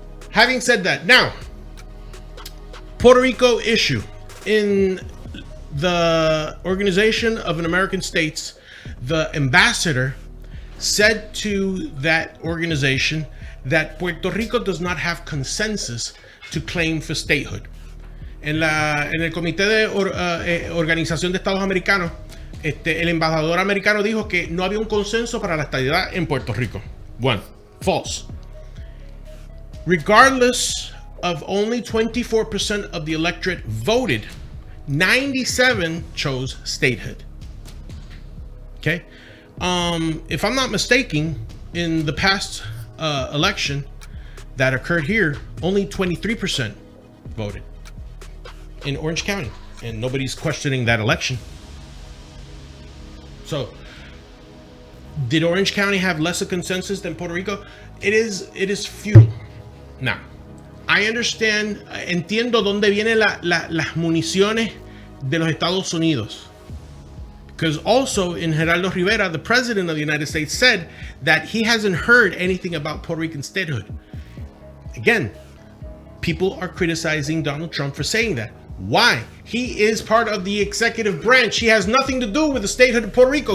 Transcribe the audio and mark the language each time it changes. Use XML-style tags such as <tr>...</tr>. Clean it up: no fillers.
<en>Having said that, now, Puerto Rico issue. In the Organization of American States, the ambassador said to that organization that Puerto Rico does not have consensus to claim for statehood.</en> <es>En el Comité de Organización de Estados Americanos, el embajador americano dijo que no había un consenso para la estadidad en Puerto Rico. Bueno,</es> <en>false. Regardless of only 24% of the electorate voted, 97 chose statehood. Okay? If I'm not mistaken, in the past election that occurred here, only 23% voted in Orange County, and nobody's questioning that election. So, did Orange County have less of consensus than Puerto Rico? It is few. Now, I</en> <es>entiendo dónde vienen las municiones de los Estados Unidos.</es> <en>Because also in Geraldo Rivera, the president of the United States said that he hasn't heard anything about Puerto Rican statehood. Again, people are criticizing Donald Trump for saying that. Why? He is part of the executive branch. He has nothing to do with the statehood of Puerto Rico.</en>